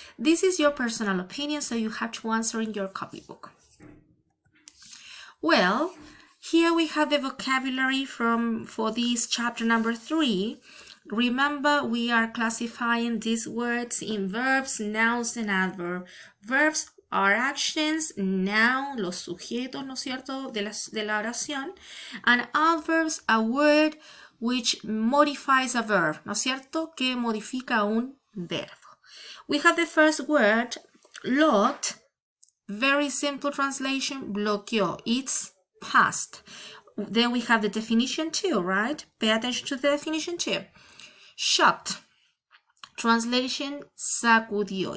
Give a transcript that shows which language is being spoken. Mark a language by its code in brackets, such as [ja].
[en] This is your personal opinion, so you have to answer in your copybook. Well, here we have the vocabulary for this chapter number 3. Remember, we are classifying these words in verbs, nouns, and adverbs. Verbs are actions, noun, [es] los sujetos, ¿no es cierto?, de la oración, [en] and adverbs, a word which modifies a verb, [es] ¿no es cierto?, que modifica un verbo. [en] We have the first word, locked. Very simple translation, bloqueó. It's past. Then we have the definition too, right? Pay attention to the definition too. Shocked. Translation, sacudió.